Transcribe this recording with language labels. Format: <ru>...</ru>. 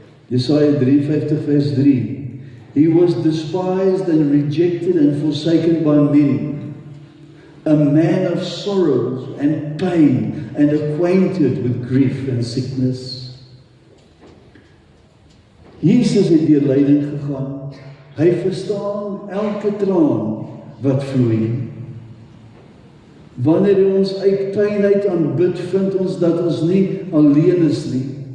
<af>Jesaja 53 vers 3.</af> <en>He was despised and rejected and forsaken by many. A man of sorrows and pain and acquainted with grief and sickness.</en> <af>Jesus het deur lyding gegaan. Hy verstaan elke traan wat vloei. Wanneer ons uit pyn uit aanbid, vind ons dat ons nie alleen is nie.</af>